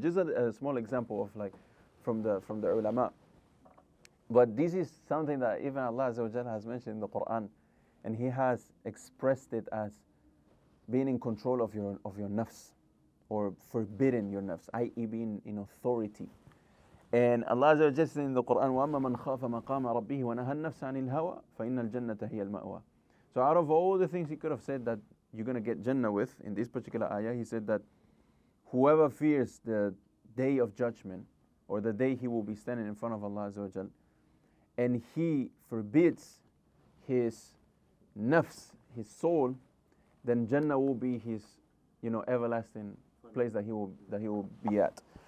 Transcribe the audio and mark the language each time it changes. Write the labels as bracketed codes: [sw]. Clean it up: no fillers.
[en] Just a small example of from the ulama. But this is something that even Allah Azza wa Jalla has mentioned in the Qur'an, and He has expressed it as being in control of your nafs, or forbidding your nafs, i.e. being in authority. And Allah Azza wa Jalla says in the Qur'an, [ar] وَأَمَّا مَنْ خَافَ مَقَامَ رَبِّهِ وَنَهَى النَّفْسَ عَنِ الْهَوَى فَإِنَّ الْجَنَّةَ هِيَ الْمَأْوَى. [en] So out of all the things he could have said that you're going to get Jannah with, in this particular ayah, he said that whoever fears the day of judgment, or the day he will be standing in front of Allah Azza wa Jalla, and he forbids his nafs, his soul, then Jannah will be his, everlasting place that he will be at.